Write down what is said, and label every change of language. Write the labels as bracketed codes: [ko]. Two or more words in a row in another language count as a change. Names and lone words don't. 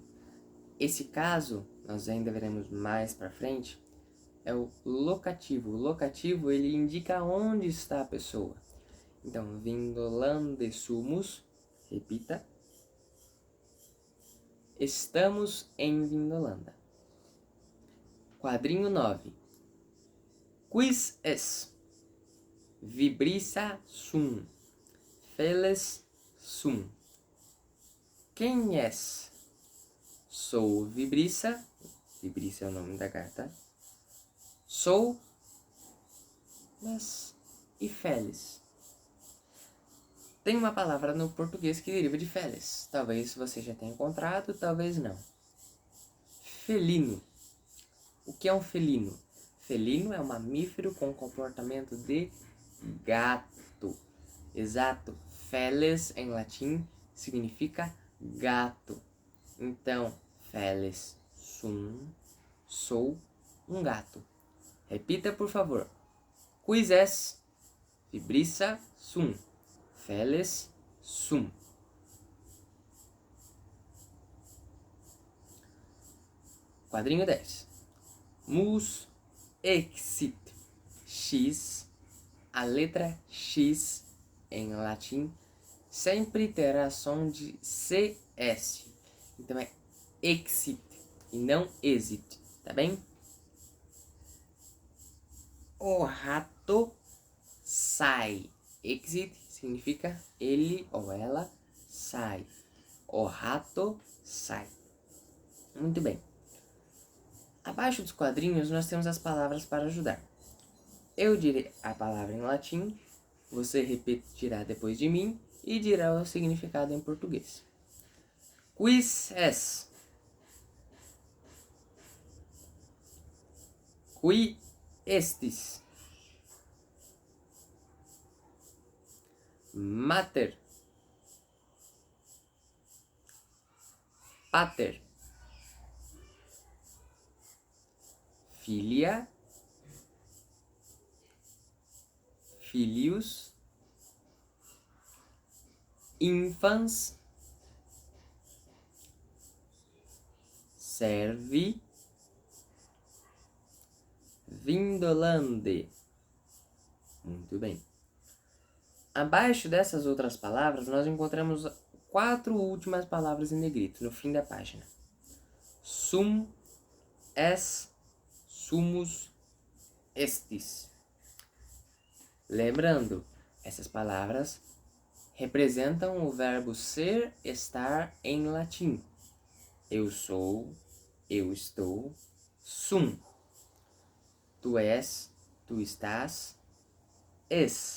[pt] Esse caso, nós ainda veremos mais para frente, é o locativo. O locativo, ele indica onde está a pessoa. Então, [la] Vindolande sumus, [pt] repita. Estamos em Vindolanda. Quadrinho 9. [la] Quis es? Vibrissa sum. Feles sum. [pt] Quem és? Sou Vibrissa. Vibrissa é o nome da carta. Sou, mas e Feles? Tem uma palavra no português que deriva de Feles. Talvez você já tenha encontrado, talvez não. Felino. O que é um felino? Felino é um mamífero com comportamento de gato. Exato. Feles, em latim, significa gato. Então, [la] feles sum, [pt] sou um gato. Repita, por favor. [la] Quis es? Vibrissa sum. Feles sum. [pt] Quadrinho 10. [la] Mus exit. [pt] X. A letra X em latim sempre terá som de CS. Então é exit e não exit, tá bem? O rato sai. Exit significa ele ou ela sai. O rato sai. Muito bem. Abaixo dos quadrinhos nós temos as palavras para ajudar. Eu direi a palavra em latim, você repetirá depois de mim e dirá o significado em português. [la] Quis es? Qui estis? Mater. Pater. Filia. Filius. Infans. Servi. Vindolande. [pt] Muito bem. Abaixo dessas outras palavras, nós encontramos 4 últimas palavras em negrito, no fim da página. [la] Sum, es, sumus, estis. [pt] Lembrando, essas palavras representam o verbo ser, estar em latim. Eu sou, eu estou, sum. Tu és, tu estás, es.